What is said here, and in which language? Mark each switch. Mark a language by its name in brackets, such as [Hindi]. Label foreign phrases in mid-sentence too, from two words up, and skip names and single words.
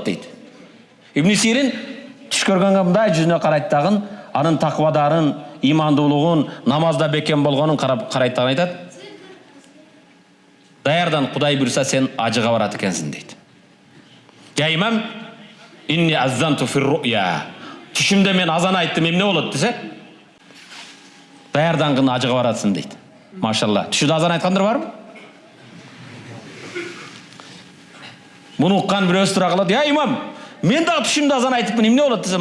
[Kyrgyz] дейт. Ибн Сирин түш көргөнгө мындай жүзүнө карайт дагы, анын таквадарын, имандуулугун, намазда бекем болгонун карайт дагы айтат. "Даярдан Кудай буйрса сен ажыга барат экенсиң" дейт. [Arabic] "يا إمام, إني أذنت في الرؤيا." [Kyrgyz] Түшүмдө мен азан айттым, эмне болот десе? Даярдангын ажыга барасың дейт. Машалла. Түшүдө азан айткандар барбы? Муну уккан бирөөсү тура калат. [Arabic] "يا إمام, [Kyrgyz] мен дагы түшүмдө азан айтыпмын, эмне болот десе?"